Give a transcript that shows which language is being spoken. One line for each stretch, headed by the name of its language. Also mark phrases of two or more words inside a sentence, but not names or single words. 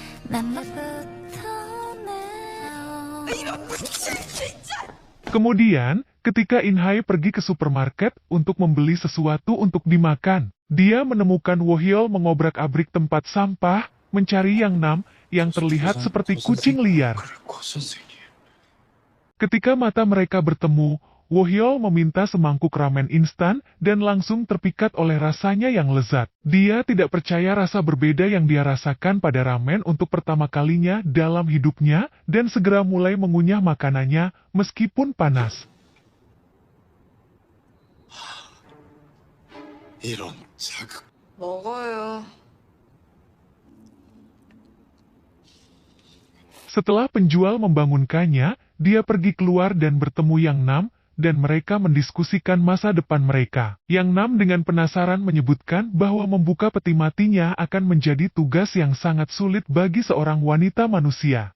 Indonesian: Kemudian, ketika Inhai pergi ke supermarket untuk membeli sesuatu untuk dimakan, dia menemukan Wohyol mengobrak-abrik tempat sampah, mencari Yang Nam yang terlihat seperti kucing liar.
Korean: 그리고 선생님.
Indonesian: Ketika mata mereka bertemu, Wohyol meminta semangkuk ramen instan dan langsung terpikat oleh rasanya yang lezat. Dia tidak percaya rasa berbeda yang dia rasakan pada ramen untuk pertama kalinya dalam hidupnya dan segera mulai mengunyah makanannya meskipun panas.
Korean: 이런 자극. 먹어요.
Indonesian: Setelah penjual membangunkannya, dia pergi keluar dan bertemu Yang Nam, dan mereka mendiskusikan masa depan mereka. Yang Nam dengan penasaran menyebutkan bahwa membuka peti matinya akan menjadi tugas yang sangat sulit bagi seorang wanita manusia.